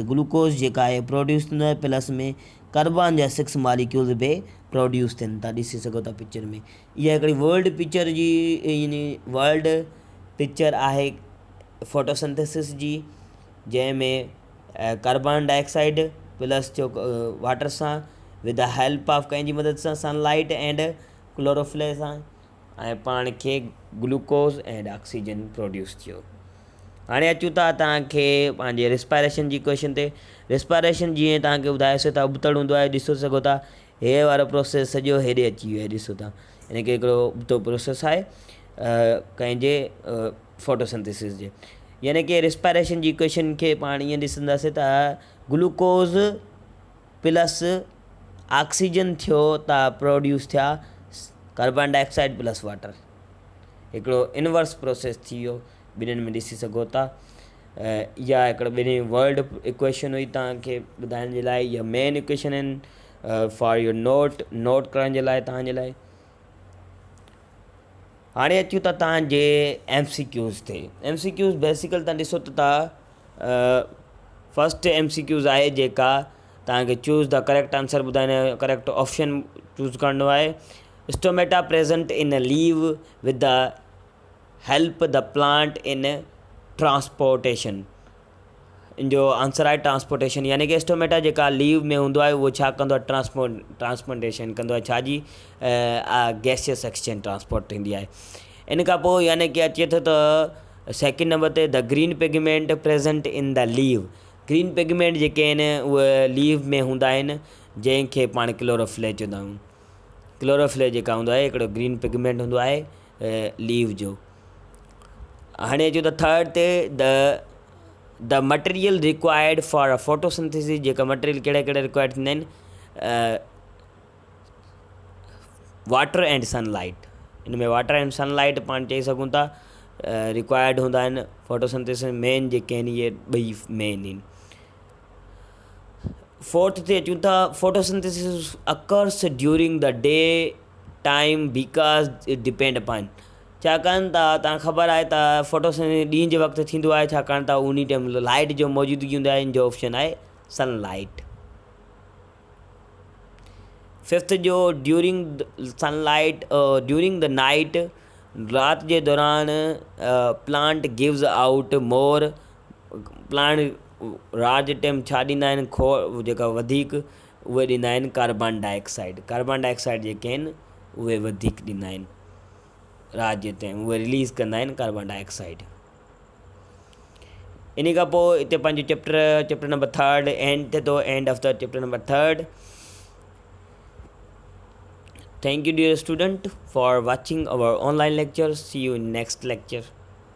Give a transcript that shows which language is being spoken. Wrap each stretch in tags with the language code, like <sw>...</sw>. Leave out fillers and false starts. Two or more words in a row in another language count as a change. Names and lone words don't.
<sd>ग्लूकोज जेका आहे प्रोड्यूस थींदो आहे, प्लस में कार्बन जा 6 मालिक्यूल्स बि प्रोड्यूस थियनि था, ॾिसी सघो था पिक्चर में। इहा हिकिड़ी</sd> <en>world picture</en> <sd>जी यानी</sd> <en>world picture</en> <sd>आहे फोटोसिंथेसिस जी, जंहिंमें</sd> <en>carbon dioxide plus</en> <sd>जो वाटर सां</sd> <en>with the help of</en> <sd>कंहिंजी मदद सां</sd> <en>sunlight and chlorophyll</en> <sd>सां ऐं पाण खे</sd> <en>glucose and oxygen produce</en> <sd>थियो। हाणे अचूं था तव्हांखे पंहिंजे रिस्पायरेशन जी इक्वेशन ते। रिस्पायरेशन जीअं तव्हांखे ॿुधायोसीं त उबतड़ हूंदो आहे, ॾिसो सघो था हे वारो प्रोसेस सॼो हेॾे अची वियो आहे, ॾिसो था यानी कि हिकिड़ो उबतो प्रोसेस आहे कंहिंजे फोटोसिंथेसिस जे। यानी कि रिस्पायरेशन जी इक्वेशन खे पाण ईअं ॾिसंदासीं त</sd> <en>glucose plus oxygen</en> <sd>थियो त प्रोड्यूस थिया</sd> <en>carbon dioxide plus water,</en> <sd>हिकिड़ो</sd> <en>inverse process</en> <sd>थी वियो, ॿिन्हिनि में ॾिसी सघो था। इहा हिकिड़ो ॿिन्ही</sd> <en>world equation</en> <sd>हुई तव्हांखे ॿुधाइण जे लाइ। इहा</sd> <en>main equation</en> <sd>आहिनि</sd> <en>for your note</en> <sd>करण जे लाइ तव्हांजे लाइ। हाणे अचूं था तव्हांजे MCQs ते।</sd> <en>MCQs basically</en> <sd>तव्हां ॾिसो त तव्हां</sd> <en>first MCQs</en> <sd>आहे जेका तव्हांखे</sd> <en>choose the correct answer</en> <sd>ॿुधाइणो,</sd> <en>correct option choose</en> <sd>करिणो आहे।</sd> <en>stomata present in a leaf with the help the plant in transportation.</en> <sd>इन जो आंसर आहे ट्रांसपोर्टेशन, यानी कि स्टोमेटा जेका लीव में हूंदो आहे उहो छा कंदो आहे ट्रांसपोर्टेशन कंदो आहे, छाजी</sd> <en>gaseous exchange transport</en> <sd>थींदी आहे। इन खां पोइ यानी कि अचे थो त</sd> <en>second number</en> <sd>ते</sd> <en>the green pigment present in the leaf. green pigment</en> <sd>जेके आहिनि उहे लीव में हूंदा आहिनि, जंहिंखे पाण क्लोरोफिल चवंदा आहियूं। क्लोरोफिल जेका हूंदो आहे हिकिड़ो</sd> <en>green pigment</en> <sd>हूंदो आहे लीव जो। हाणे अचूं त</sd> <en>third ते the material required for a photosynthesis.</en> <sd>जेका मटेरियल कहिड़ा कहिड़ा रिक्वायर्ड थींदा आहिनि,</sd> <en>water and sunlight.</en> <sd>इन में</sd> <en>water and sunlight</en> <sd>पाण चई सघूं था रिक्वायर्ड हूंदा आहिनि</sd> <en>photosynthesis main</en> <sd>जेके आहिनि इहे ॿई मेन आहिनि। फोर्थ ते अचूं था,</sd> <en>photosynthesis occurs during the day time because it depend upon.</en> <sd>छाकाणि त तव्हां ख़बर आहे त फोटोसिंथेसिस ॾींहं जे वक़्तु थींदो आहे, छाकाणि त उन</sd> <en>time light</en> <sd>जो मौजूदगी हूंदी आहे। इन जो ऑप्शन आहे सनलाइट।</sd> <en>fifth</en> <sd>जो</sd> <en>during sunlight during the night,</en> <sd>राति जे दौरान</sd> <en>plant gives out more.</en> <sd>प्लांट राति जे टाइम छा ॾींदा आहिनि, जेका वधीक उहे ॾींदा आहिनि</sd> <en>carbon dioxide. carbon dioxide</en> <sd>जेके आहिनि उहे वधीक ॾींदा आहिनि राति जे टाइम, उहे रिलीज़ कंदा आहिनि</sd> <en>carbon dioxide.</en> <sd>इन खां पोइ हिते पंहिंजो</sd> <en>chapter number third end</en> <sd>थिए थो,</sd> <en>end of the chapter number third. Thank you dear student for watching our online lecture. See you in next lecture.</en>